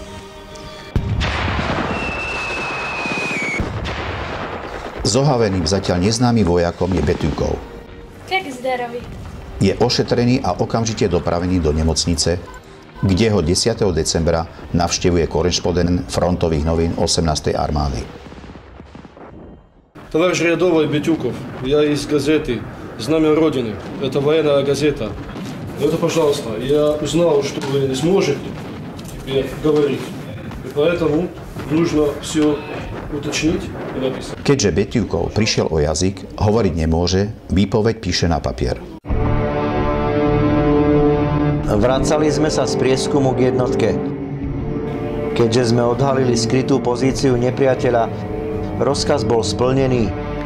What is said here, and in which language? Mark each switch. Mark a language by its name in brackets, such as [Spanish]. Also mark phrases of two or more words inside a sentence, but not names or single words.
[Slovak] Zohaveným zatiaľ neznámym vojakom je Beťukov. [Russian] Как здорови? [Slovak] Je ošetrený a okamžite dopravený do nemocnice, kde ho 10. decembra navštevuje korešpondent frontových novín 18. armády. [Russian] Товарищ рядовой Бетюков, я из газеты «Знамя Родины». Это военная газета. Это, пожалуйста, я узнал, что вы не сможете теперь говорить. И поэтому нужно все уточнить и написать. [Slovak] Keďže Beťukov prišiel o jazyk, hovoriť nemôže, výpoveď píše na papier. Vracali sme sa z prieskumu k jednotke. Keďže sme odhalili skrytú pozíciu nepriateľa, rozkaz bol splnený.